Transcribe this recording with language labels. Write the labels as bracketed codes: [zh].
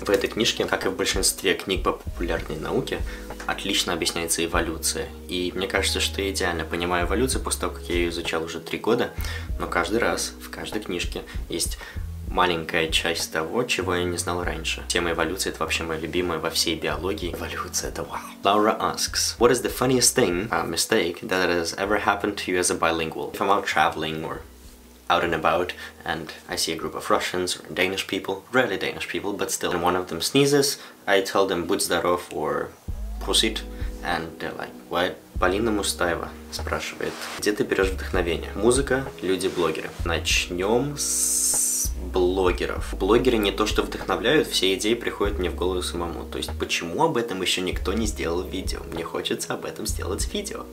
[ru] В этой книжке, как и в большинстве книг по популярной науке, отлично объясняется эволюция. И мне кажется, что я идеально понимаю эволюцию после того, как я ее изучал уже 3 года. Но каждый раз, в каждой книжке есть маленькая часть того, чего я не знал раньше. Тема эволюции — это вообще моя любимая во всей биологии. Эволюция — это вау. [en] Laura asks: what is the funniest thing, mistake, that has ever happened to you as a bilingual? If I'm out traveling or out and about, and I see a group of Russians or Danish people, rarely Danish people, but still, and one of them sneezes, I tell them [ru] «Будь здоров» [en] or «Prosit», and they're like «What?» [ru] Полина Мустаева спрашивает: где ты берешь вдохновение? Музыка, люди, блогеры. Начнем с блогеров. Блогеры не то что вдохновляют, все идеи приходят мне в голову самому. То есть почему об этом еще никто не сделал видео? Мне хочется об этом сделать видео.